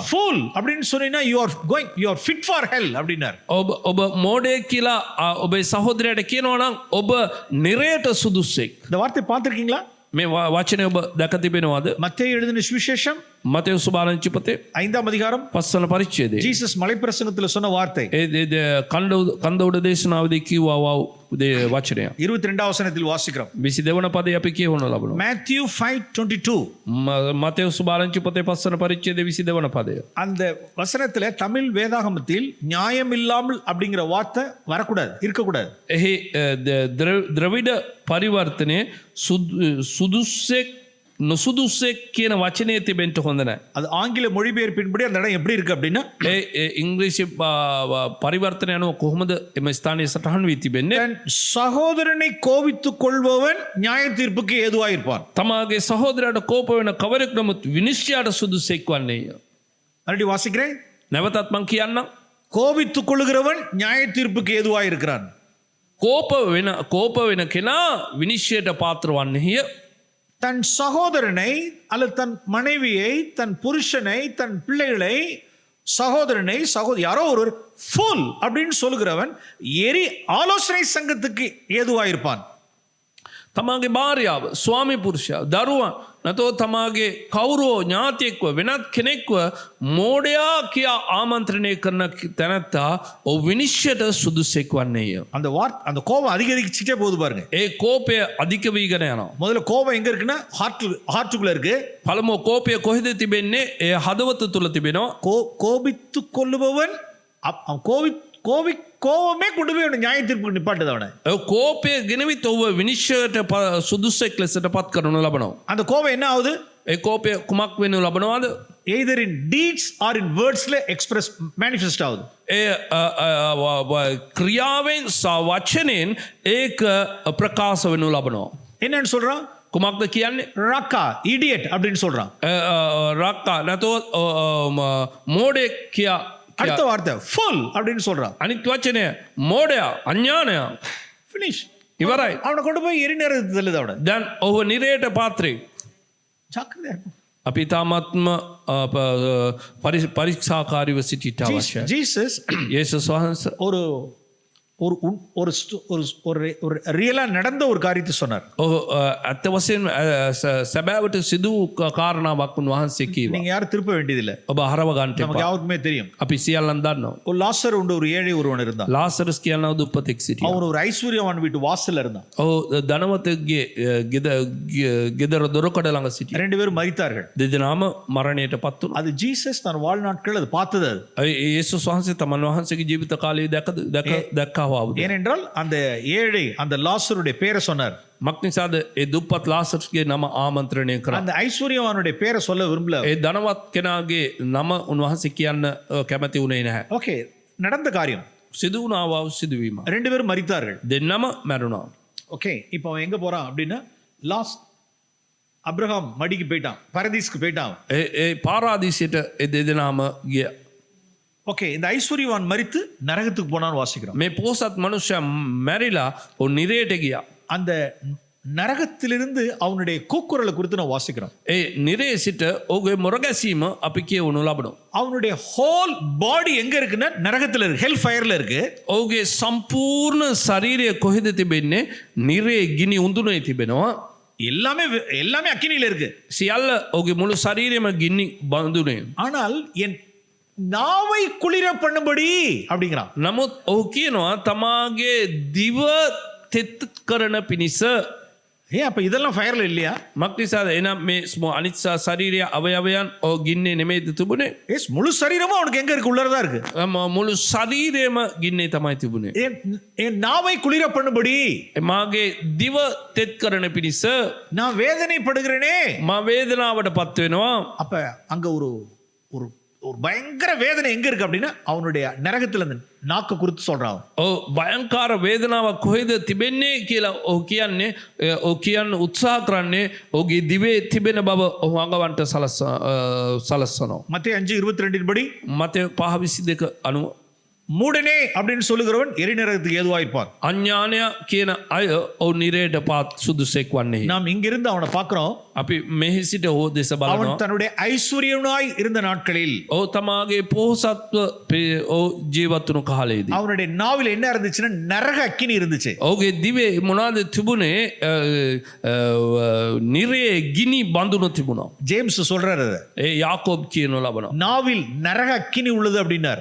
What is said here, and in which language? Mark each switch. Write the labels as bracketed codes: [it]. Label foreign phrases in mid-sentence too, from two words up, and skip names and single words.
[en] fool [ta] அப்படின்னு சொன்னீங்கன்னா [en] you are fit for hell அப்படினார். [si] ඔබ මෝඩයෙක් කියලා ඔබේ සහෝදරයට කියනවා නම් ඔබ නිරයට සුදුස්සෙක්. [ta] இந்த வார்த்தை பார்த்திருக்கீங்களா? [si] මේ වචනය ඔබ දැක තිබෙනවද? [ta] மத்தேயு எழுதின சுவிசேஷம் [si] මතෙව් සුභාරංචි පොතේ [ta] 5ஆம் அதிகாரம் [si] 5 වන පරිච්ඡේදයේ [ta] ஜீசஸ் மலைப்பிரசங்கத்துல சொன்ன வார்த்தை [si] කන්ද උඩ දේශනාවදී කිව්වා වචනය [ta] 22ஆம் வசனத்தில் வாசிக்கிறோம். [si] 22 වන පදේ අපි කියවන ලබනවා. [en] Matthew 5:22. [si] මතෙව් සුභාරංචි පොතේ 5 වන පරිච්ඡේදයේ 22 වන පදය. [ta] அந்த வசனத்துல தமிழ் வேதாகமத்தில் நியாயம் இல்லாமல் அப்படிங்கிற வார்த்தை வரக்கூடாது, இருக்கக்கூடாது. [si] එහි ද්‍රවිඩ පරිවර්තනයේ සුදුස්සෙක් නොසුදුස්සෙක් කියන වචනය තිබෙන්න හොඳ නැහැ. [ta] அது ஆங்கில மொழிபெயர்ப்பின்படி அந்த இடம் எப்படி இருக்கு அப்படின்னா, [si] ඉංග්‍රීසි පරිවර්තනය අනුව කොහොමද එම ස්ථානයේ සටහන් වී තිබෙන්නේ? [ta] தன் சகோதரனை கோபித்துக் கொள்பவன் நியாய தீர்ப்புக்கு ஏதுவாயிருப்பான். [si] තමාගේ සහෝදරයාට කෝප වෙන කවරෙක් නමුත් විනිශ්චයට සුදුසෙක් වන්නේය. [ta] மறுபடியும் வாசிக்கிறேன். [si] නැවතත් මං කියන්නම්. [ta] கோபித்துக் கொள்கிறவன் நியாய தீர்ப்புக்கு ஏதுவாயிருக்கிறான். [si] කෝප වෙන කෙනා විනිශ්චයට පාත්‍ර වන්නේය. [ta] தன் சகோதரனை அல்லது தன் மனைவியை, தன் புருஷனை, தன் பிள்ளைகளை, சகோதரனை யாரோ ஒருவர் ஃபுல் அப்படின்னு சொல்லுகிறவன் ஆலோசனை சங்கத்துக்கு ஏதுவாயிருப்பான். [si] තමාගේ භාර්යාව, ස්වාමි පුරුෂයා, දරුවන් නැතෝ තමාගේ කවුරෝ ඥාතියෙක්ව වෙනත් කෙනෙක්ව මෝඩයා කියා ආමන්ත්‍රණය කරන තැනැත්තා ඔහු විනිශ්චයට සුදුසෙක් වන්නේය. [ta] அந்த கோபம் அதிகரிச்சுட்டே போகுது பாருங்க. [si] ඒ කෝපය අධික වීගෙන යනවා. [ta] முதல்ல கோபம் எங்க இருக்குன்னா ஹார்ட்டுக்குள்ள இருக்கு. [si] පළමුව කෝපය කොහෙද තිබෙන්නේ? ඒ හදවත තුල තිබෙනවා. [ta] கோபித்துக் கொள்ளுபவன் கோபமே கொண்டு போய் நியாய தீர்ப்புக்கு நிப்பாட்டுது அவனை. [si] කෝපය ගෙනවිත් ඔහුව විනිශ්චයට සුදුසෙක් ලෙසට පත් කරනු ලබනවා. [ta] அந்த கோபம் என்ன ஆகுது? [si] ඒ කෝපය කුමක් වෙනු ලබනවාද? [en] either in deeds or in words ல express manifest ஆகுது. [si] ඒ ක්‍රියාවෙන් සහ වචනෙන් ඒක ප්‍රකාශ වෙනු ලබනවා. [ta] என்னன்னு சொல்றான்? [si] කුමක්ද කියන්නේ? රක්කා, [ta] idiot அப்படின்னு சொல்றான். [si] රක්කා නැතෝ මෝඩෙක් කියා. [ta] அடுத்த வார்த்தை ஃபுல் அப்படின்னு சொல்றான். [si] අනිත් වචනය මෝඩයා, අඥානයා. [en] finish. [si] ඉවරයි. [ta] அவனை கொண்டு போய் எரிநேரத்துக்கு தள்ளுது அவனை. [si] දැන් ඔහු නිරයට පාත්‍රේ. [ta] ஜாக்கிரதையா இருக்கும். [si] අපි තාමත්ම පරීක්ෂාකාරීව සිටිට අවශ්‍යයි. [ta] ஜீசஸ் [si] යේසුස් වහන්සේ [ta] ஒரு ஒரு ஒரு ஒரு ரியலா நடந்த ஒரு காரியத்தை சொன்னார். [si] ඇත්ත වශයෙන් සැබෑවට සිදු කාරණාවක් උන්වහන්සේ කීවා. [ta] நீங்க யாரும் திருப்ப வேண்டியதில்லை, [si] ඔබ හරව ගන්නට [ta] நமக்கு யாருக்குமே தெரியும். [si] අපි සියල්ලන් දන්නවා. [ta] ஒரு லாசர் உண்டு, ஒரு ஏழை ஒருவன் இருந்தான். [si] ලාසරස් කියනවා දුප්පතෙක් සිටියා. [ta] அவன் ஒரு ஐஸ்வர்யவான் வீட்டு வாசல்ல இருந்தான். [si] ඔව් ධනවතෙක්ගේ ගෙදර දොරකඩ ළඟ සිටියා. [ta] ரெண்டு பேரும் மரித்தார்கள். [si] දෙදෙනාම මරණයටපත් වුණා. [ta] அது ஜீசஸ் தன் வாழ்நாட்கள் அது பார்த்தது. அது [si] යේසුස් වහන්සේ තමන් වහන්සේගේ ජීවිත කාලයේ දැක්කා වුණා. [ta] ஏனென்றால் அந்த ஏழை அந்த லாசருடைய பேரை சொன்னார். [si] මක්නිසාද ඒ දුප්පත් ලාසර්ගේ නම ආමන්ත්‍රණය කරා. [ta] அந்த ஐஸ்வர்யவானுடைய பேரை சொல்ல விரும்பல. [si] ඒ ධනවත් කෙනාගේ නම උන්වහන්සේ කියන්න කැමති වුණේ නැහැ. [ta] ஓகே, நடந்த காரியம். [si] සිදු වුණා සිදුවීම. [ta] ரெண்டு பேரும் மரித்தார்கள். [si] දෙන්නම මැරුණා. [ta] ஓகே, இப்போ அவன் எங்க போறான் அப்படின்னா அப்ரஹாம் மடிக்கு போயிட்டான், பரதீஸ்க்கு போயிட்டான். [si] ඒ පාරාදීසයට ඒ දෙදෙනාම ගියා. [ta] ஓகே, இந்த ஐஸ்வர்யவான் மரித்து நரகத்துக்கு போனான்னு வாசிக்கிறோம். [si] මේ පෝසත් මනුෂ්‍යයා මැරිලා ඔ නිරයට ගියා. [ta] அந்த நரகத்திலிருந்து அவனுடைய கூக்குரலை குறித்து நான் வாசிக்கிறோம். [si] ඒ නිරේ සිට ඔහුගේ මොරගැසීම අපි කියවනු ලබනවා. [ta] அவனுடைய [en] whole body [ta] எங்க இருக்குன்னா நரகத்துல இருக்கு, [en] hell fire [ta] இருக்கு. [si] ඔහුගේ සම්පූර්ණ ශරීරය කොහෙද තිබෙන්නේ? නිරේ ගිනි උඳුනේ තිබෙනවා. [ta] எல்லாமே எல்லாமே அக்கினியில இருக்கு. [si] සියල්ල ඔහුගේ මුළු ශරීරෙම ගිනි බඳුනේ. [ta] ஆனால் என் நாவை குளிர பண்ணும்படி அப்படிங்கிறான். [si] නමුත් ඔහු කියනවා තමාගේ දිව තෙත් කරන පිණිස. [ta] அப்ப இதெல்லாம் ஃபயர்ல இல்லையா? [si] මක්නිසාද එනම් මේ අනිත්සා ශරීරය අවයවයන් ඔහු ගින්නේ නෙමෙයිද තිබුණේ? [ta] முழு சரீரமும் அவனுக்கு எங்க இருக்கு? உள்ளதான் இருக்கு. [si] මුළු ශරීරයම ගින්නේ තමයි තිබුණේ. [ta] என் நாவை குளிர பண்ணும்படி, [si] මාගේ දිව තෙත් කරන පිණිස [ta] நான் வேதனைப்படுகிறேனே. [si] මා වේදනාවට පත් වෙනවා. [ta] அப்ப அங்க ஒரு ஒரு ஒரு பயங்கர வேதனை எங்க இருக்கு அப்படின்னா அவனுடைய நரகத்துல இருந்து நாக்கு குறித்து சொல்றான். [si] භයංකාර වේදනාවක් කොහෙද තිබෙන්නේ කියලා ඔහු කියන්නේ. ඔහු කියන්න උත්සාහ කරන්නේ ඔහුගේ දිවේ තිබෙන බව ඔහු අඟවන්ට සලස්සනවා. [ta] மத்தேயு 5:22 படி [si] මතය 5:22 අනුව [ta] மூடனே அப்படின்னு சொல்லுகிறவன் எரிநரகத்துக்கு ஏதுவாயிருப்பான். [si] අඥානය කියන අය ඔහු නිරයට පාත් සුදුසෙක් වන්නේ. [ta] நாம் இங்கிருந்து அவனை பார்க்கிறோம். [si] අපි මෙහි සිට ඔහු දෙස බලනවා. [ta] அவன் தன்னுடைய ஐஸ்வர்யனாய் இருந்த நாட்களில் [si] ඔහු තමාගේ පොහොසත්ව ඔහු ජීවත් වුණු කාලයේදී [ta] அவனுடைய நாவில் என்ன இருந்துச்சுன்னா நரக அக்கினி இருந்துச்சு. [si] ඔහුගේ දිවේ මොනවාද තිබුණේ? නිරේ ගිනි බඳුන තිබුණා. [ta] ஜேம்ஸ் சொல்றாரு அதை. [si] යාකෝබ් කියනු ලබනවා. [ta] நாவில் நரக அக்கினி உள்ளது அப்படின்னார்.